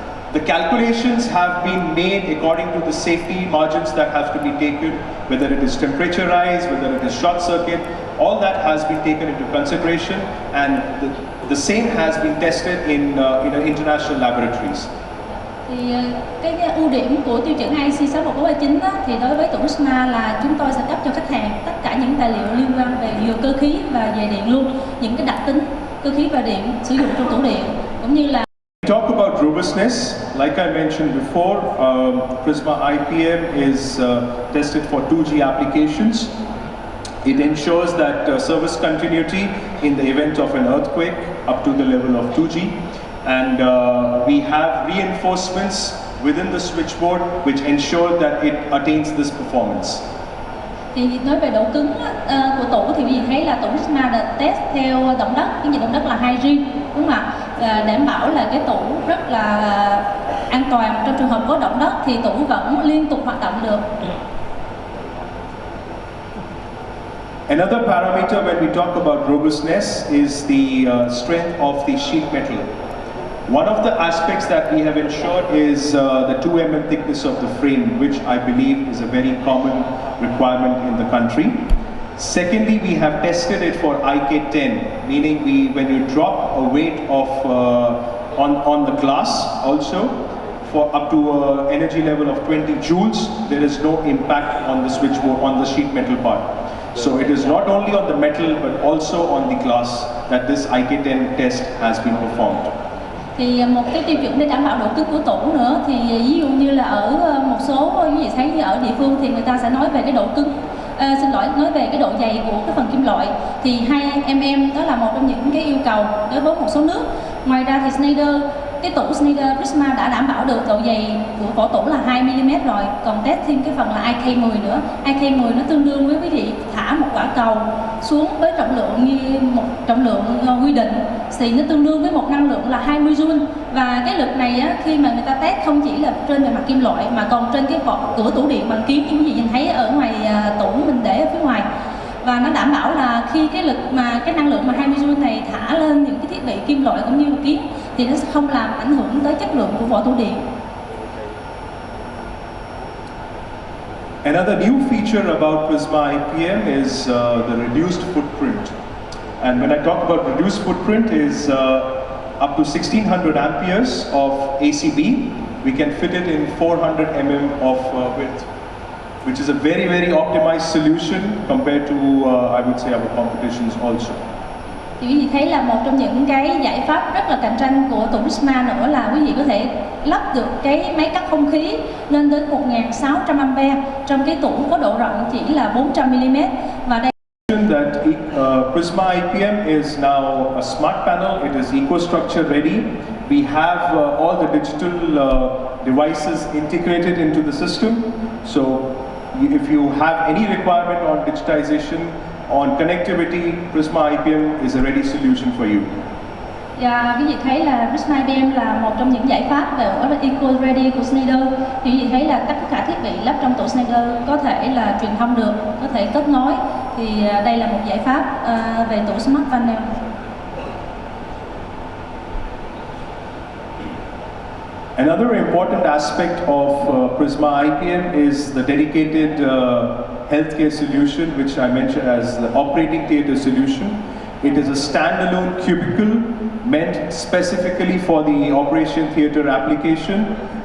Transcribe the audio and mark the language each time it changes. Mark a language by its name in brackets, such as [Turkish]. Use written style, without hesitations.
[English] The calculations have been made according to the safety margins that have to be taken, whether it is temperature rise, whether it is short circuit, all that has been taken into consideration, and the same has been tested in international laboratories. [Vietnamese] Thì cái ưu điểm của tiêu chuẩn IEC 61439 thì đối với tủ Prisma là chúng tôi sẽ cấp cho khách hàng tất cả những tài liệu liên quan về vừa cơ khí và về điện luôn, những cái đặc tính cơ khí và điện sử dụng trong tủ điện cũng như là [English] Talk about robustness. Like I mentioned before, Prisma iPM is tested for 2G applications. It ensures that service continuity in the event of an earthquake up to the level of 2G. And we have reinforcements within the switchboard which ensure that it attains this performance. [Vietnamese] Thì nói về độ cứng của tủ thì quý vị thấy là tủ Prisma được test theo động đất, cái nhiệt động đất là 2G, đúng không ạ? Đảm bảo là cái tủ rất là an toàn, trong trường hợp có động đất thì tủ vẫn liên tục hoạt động được. [English] Another parameter when we talk about robustness is the strength of the sheet metal. One of the aspects that we have ensured is the 2 mm thickness of the frame, which I believe is a very common requirement in the country. Secondly, we have tested it for IK10, meaning when you drop a weight of on the glass also for up to an energy level of 20 joules, there is no impact on the switchboard, on the sheet metal part. So it is not only on the metal but also on the glass that this IK10 test has been performed. [Vietnamese] Thì một cái tiêu chuẩn để đảm bảo độ cứng của tủ nữa thì ví dụ như là ở một số quý vị thấy như ở địa phương thì người ta sẽ nói về cái độ cứng, nói về cái độ dày của cái phần kim loại thì 2 mm đó là một trong những cái yêu cầu đối với một số nước. Ngoài ra thì cái tủ Schneider Prisma đã đảm bảo được độ dày của vỏ tủ là 2 mm rồi, còn test thêm cái phần là IK10 nữa. IK10 nó tương đương với quý vị thả một quả cầu xuống với trọng lượng quy định thì nó tương đương với một năng lượng là 20 joule. Và cái lực này á, khi mà người ta test không chỉ là trên bề mặt kim loại mà còn trên cái cửa tủ điện bằng kiếng như quý vị nhìn thấy ở ngoài tủ mình để ở phía ngoài. Và nó đảm bảo là khi cái lực mà cái năng lượng mà 20 joule này thả lên những cái thiết bị kim loại cũng như kiếng thì nó sẽ không làm ảnh hưởng tới chất lượng của vỏ tủ điện. [English] Another new feature about Prisma iPM is the reduced footprint. And when I talk about reduced footprint is up to 1600 amperes of ACB. We can fit it in 400 mm of width, which is a very, very optimized solution compared to, I would say, our competitions also. [Vietnamese] Thì quý vị thấy là một trong những cái giải pháp rất là cạnh tranh của tủ Prisma nữa là quý vị có thể lắp được cái máy cắt không khí lên đến 1600 A trong cái tủ có độ rộng chỉ là 400 mm. Và đây [English] that Prisma iPM is now a smart panel. It is EcoStructure ready. We have all the digital devices integrated into the system. So if you have any requirement on digitization, on connectivity, Prisma iPM is a ready solution for you. [Vietnamese] Và quý vị thấy là Prisma iPM là một trong những giải pháp về Eco Ready của Schneider. Thì quý vị thấy là tất cả thiết bị lắp trong tủ Schneider có thể là truyền thông được, có thể kết nối. Thì đây là một giải pháp về tủ Smart Panel. [English] Another important aspect of Prisma iPM is the dedicated healthcare solution, which I mentioned as the operating theatre solution. It is a standalone cubicle meant specifically for the operation theatre application.